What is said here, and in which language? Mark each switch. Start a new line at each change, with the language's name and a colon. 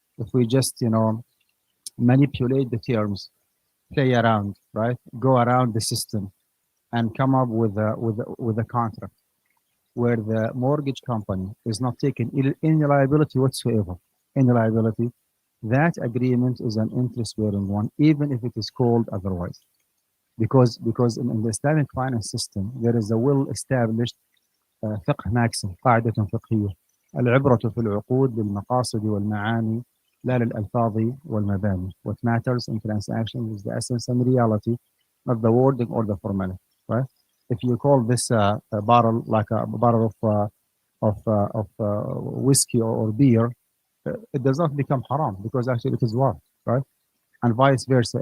English: If we just manipulate the terms, play around, right, go around the system, and come up with a contract where the mortgage company is not taking any liability whatsoever, any liability, that agreement is an interest-bearing one, even if it is called otherwise. Because in the Islamic finance system, there is a well-established فقه maxim,
Arabic: قاعدة فقهية. العبرة في العقود للمقاصد والمعاني لا للألفاظ والمباني.
English: What matters in transactions is the essence and reality, not the wording or the formality. Right? If you call this a bottle like a bottle of whiskey or beer, it does not become haram because actually it is what, right? And vice versa.